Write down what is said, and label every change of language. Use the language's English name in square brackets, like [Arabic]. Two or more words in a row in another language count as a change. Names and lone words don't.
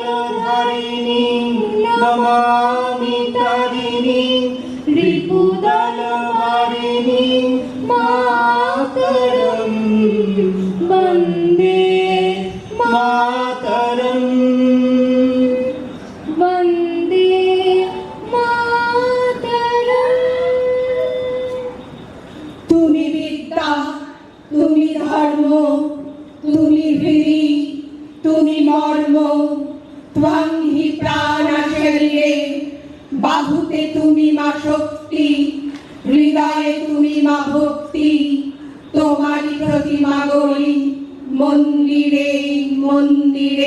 [Sanskrit] धारिणी नमामि तारिणी रिपुदल मारिणी मातरम वंदे मातरम वंदे मातरम। [Bangla] তুমি বিদ্যা, তুমি ধর্ম, তুমি হৃদি, তুমি মর্ম, [Sanskrit] ত্বং হি প্রাণ শরীরে, [Bangla] বাহুতে তুমি মা শক্তি, হৃদয়ে তুমি মা ভক্তি, তোমারই প্রতিমা গড়ি মন্দিরে মন্দিরে।